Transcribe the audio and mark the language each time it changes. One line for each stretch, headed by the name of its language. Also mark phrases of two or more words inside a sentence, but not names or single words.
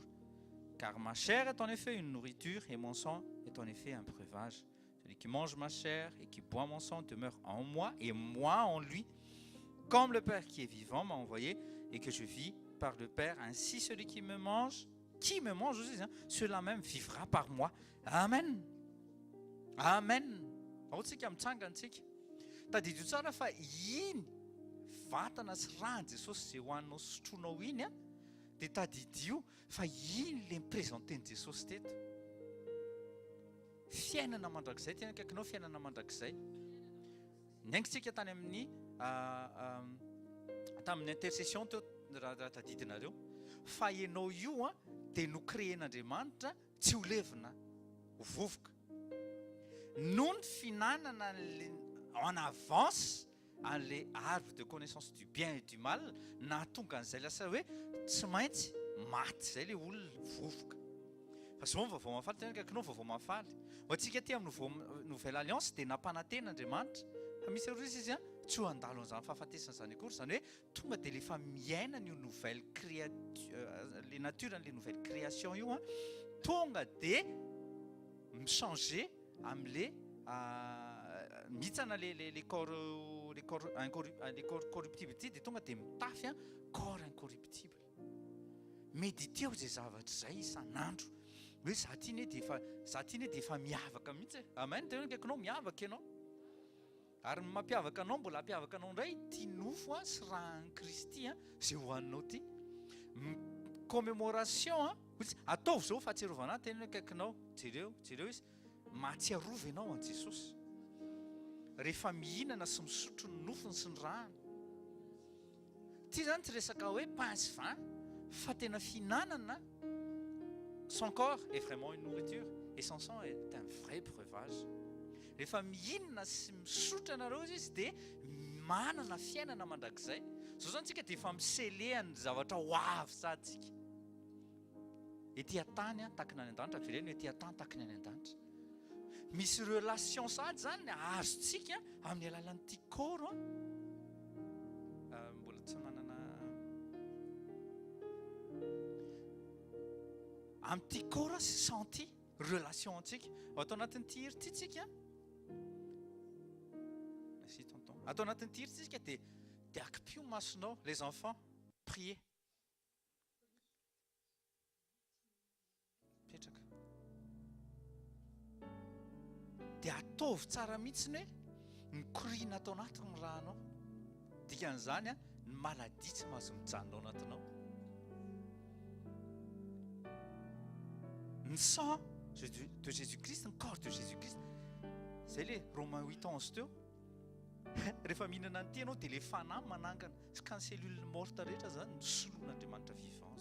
French: Car ma chair est en effet une nourriture, et mon sang est en effet un breuvage. Celui qui mange ma chair et qui boit mon sang demeure en moi, et moi en lui. Comme le Père qui est vivant m'a envoyé, et que je vis par le Père, ainsi celui qui me mange aussi, celui-là même vivra par moi. Amen. Amen.
Malagasy: Aotsika mitsangantsika. Tadidiro tsara fa iny vatana sy rano Jesosy izay hohaninao sy sotroinao iny dia tadidio fa iny le miprezenteny Jesosy teto. Fiainana mandrakizay, tena akaikinao fiainana mandrakizay. Niaingontsika tany amin'ny tamin'ny intercession teo raha tadidinareo fa ianao io dia nokreen'Andriamanitra tsy ho levina ho vovoka. Noho ny finanana
French: en avance
Malagasy: an'ilay
French: arbre de connaissance du bien et du mal,
Malagasy: nahatonga an'izay lasa hoe tsy maintsy maty izay ilay olona vovoka. Fa zao ny vaovao mahafaly, tena akaikinao vaovao mahafaly. Ho antsika aty amin'ny
French: nouvelle alliance
Malagasy: dia nampananten'Andriamanitra. Fa misy ireo izy tsy ho andalo an'izany fahafatesana izany akory, izany hoe tonga dia rehefa miaina ny nouvelle le naturan'ilay
French: nouvelle création
Malagasy: io tonga dia michanger amin'ilay mihitsana
French: les corps corruptibles
Malagasy: ty dia tonga dia mitafy
French: corps incorruptible.
Malagasy: Méditeo izay zavatra izay isan'andro hoe za ty dia efa miavaka mihitsy. Amen. Tena akaikinao miavaka ianao. Ary mampiavaka anao, mbola hampiavaka anao indray ty nofo sy rahan'i Kristy izay hohaninao ty. Commémoration ataovy izao fahatsiarovana tena akaikinao. Jereo izy mahatsiarova ianao an Jesosy rehefa mihinana sy misotro ny nofony sy ny rano. Ty zany tsy resaka hoe pain sy vin, fa tena finanana.
French: Son corps est vraiment une nourriture et son sang est un vrai breuvage.
Malagasy: Rehefa mihinana sy misotro ianareo izy dia manana fiainana mandrakizay. Zao zany tsika dia efa miselehany zavatra ho avy saditsika. Etỳ antany takina any an-danitra, veleny etỳ antany takina any an-danitra. Misy relation sady zany azontsika amin'ny alalan'ity corps. Mbola tsy manana amin'ity corps sy senti relation antsika. Atao anatin'ity hiri ity tsika.
French: Merci tonton.
Malagasy: Atao anatin'ity hiri tsika dia akipio masonao
French: les enfants prier.
Malagasy: Petraka. Dia ataovy tsara mihitsy hoe mikorina atao anatiny ny rahanao. Dikan'izany ny maladie tsy mahazo mijanona ao anatinao. Ny
French: sang de Jésus-Christ,
Malagasy: ny
French: corps de Jésus-Christ.
Malagasy: Izay le Romains 8:11 teo. Rehefa mihinana an'ity ianao dia le fanahy manangana sy ka ny
French: cellule morte
Malagasy: rehetra zany ny solon'Andriamanitra vivant.